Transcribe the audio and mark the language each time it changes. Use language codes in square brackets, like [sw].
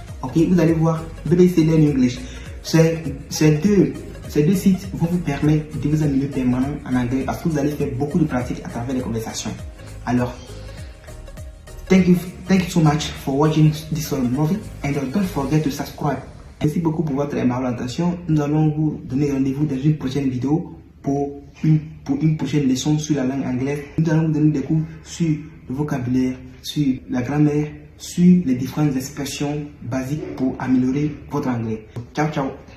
[fr] Ok, vous allez voir BBC Learning English. Ces deux sites vont vous permettre de vous améliorer permanent en anglais parce que vous allez faire beaucoup de pratiques à travers les conversations. [en] Alors, thank you so much for watching this movie and don't forget to subscribe [fr] Merci beaucoup pour votre aimable attention. Nous allons vous donner rendez-vous dans une prochaine vidéo pour une prochaine leçon sur la langue anglaise. Nous allons vous donner des cours sur le vocabulaire, sur la grammaire, sur les différentes expressions basiques pour améliorer votre anglais. Ciao, ciao.